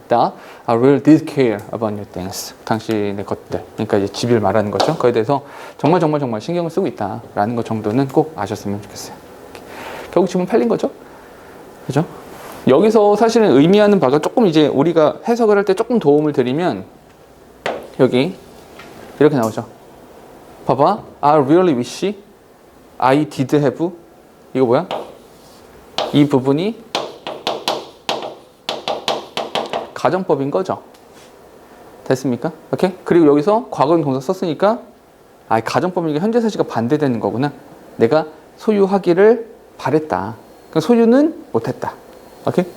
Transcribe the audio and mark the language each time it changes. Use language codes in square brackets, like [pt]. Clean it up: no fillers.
[en] That I really did care about your things. [ko] 당신의 것들, 그러니까 이제 집을 말하는 거죠. 그거에 대해서 정말 신경을 쓰고 있다 라는 것 정도는 꼭 아셨으면 좋겠어요. 결국 집은 팔린 거죠. 그죠? 여기서 사실은 의미하는 바가 조금 이제 우리가 해석을 할 때 조금 도움을 드리면 여기 이렇게 나오죠. 봐봐, [en] I really wish I did have. [ko] 이거 뭐야? 이 부분이 가정법인 거죠. 됐습니까? 오케이? 그리고 여기서 과거형 동사 썼으니까 가정법이니까 현재사시가 반대되는 거구나. 내가 소유하기를 바랬다. 그러니까 소유는 못했다. 오케이?